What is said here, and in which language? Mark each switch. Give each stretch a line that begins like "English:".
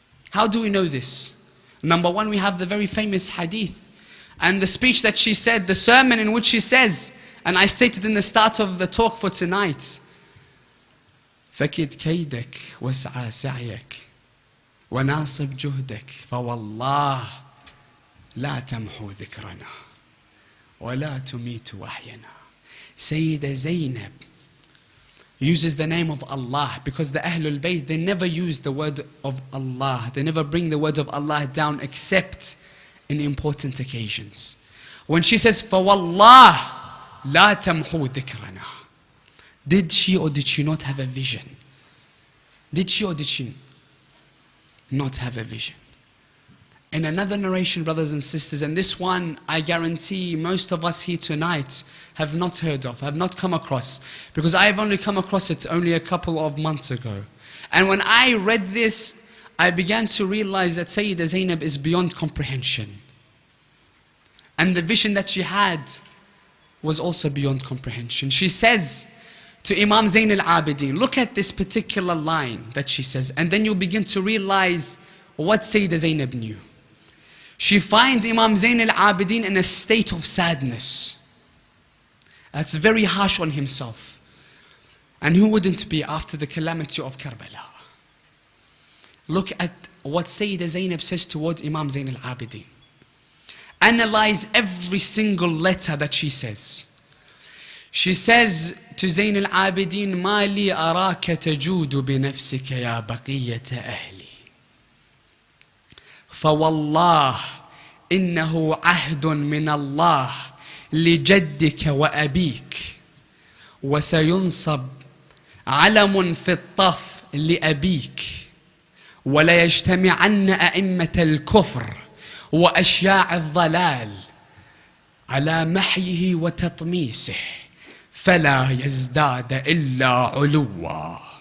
English: How do we know this? Number one, we have the very famous hadith and the speech that she said, the sermon in which she says, and I stated in the start of the talk for tonight,
Arabic: فكد كيدك واسعى سعيك وناصب جهدك فوالله لا تمحو ذكرنا ولا تميت وحينا.
English: Sayyidah Zaynab uses the name of Allah because the Ahlul Bayt, they never use the word of Allah. They never bring the word of Allah down except in important occasions. When she says,
Arabic: فَوَاللَّهِ لَا تَمْحُوا ذِكْرَنَا.
English: Did she or did she not have a vision? Did she or did she not have a vision? In another narration, brothers and sisters, and this one I guarantee most of us here tonight have not heard of, have not come across, because I have only come across it only a couple of months ago. And when I read this, I began to realize that Sayyidah Zaynab is beyond comprehension. And the vision that she had was also beyond comprehension. She says to Imam Zayn al-Abidin, look at this particular line that she says, and then you'll begin to realize what Sayyidah Zaynab knew. She finds Imam Zayn al-Abidin in a state of sadness. That's very harsh on himself. And who wouldn't be after the calamity of Karbala? Look at what Sayyidah Zaynab says towards Imam Zayn al-Abidin. Analyze every single letter that she says. She says to Zayn al-Abidin,
Arabic: مَا لِي أَرَاكَ تَجُودُ بِنَفْسِكَ يَا بَقِيَّةَ أَهْلِي فَوَاللَّهِ إِنَّهُ عَهْدٌ مِّنَ اللَّهِ لِجَدِّكَ وَأَبِيكَ وَسَيُنصَبْ عَلَمٌ فِي الطَّفْ لِأَبِيكَ وَلَا يَجْتَمِعَنَّ أَئِمَّةَ الْكُفْرِ وَأَشْيَاعِ الضَّلَالِ على محيه وتطميسه فلا يزداد إلا علوا.